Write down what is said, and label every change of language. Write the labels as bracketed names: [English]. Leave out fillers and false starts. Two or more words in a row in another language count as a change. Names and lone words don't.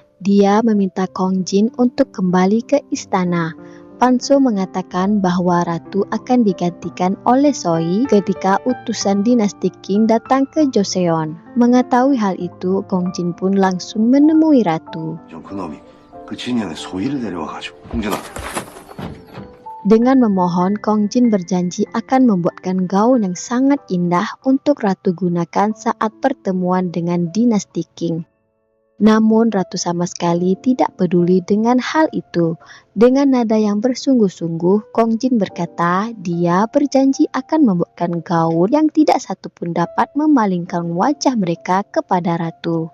[Indonesian] Dia meminta Kong Jin untuk kembali ke istana. Panso mengatakan bahwa ratu akan digantikan oleh Soi ketika utusan dinasti Qing datang ke Joseon. Mengetahui hal itu, Kong Jin pun langsung menemui ratu. [Korean] 그놈이 그 진영에 소위를 데려와가지고 공전아 [Indonesian] Dengan memohon, Kong Jin berjanji akan membuatkan gaun yang sangat indah untuk ratu gunakan saat pertemuan dengan dinasti Qing. Namun ratu sama sekali tidak peduli dengan hal itu. Dengan nada yang bersungguh-sungguh, Kong Jin berkata dia berjanji akan membuatkan gaun yang tidak satu pun dapat memalingkan wajah mereka kepada ratu.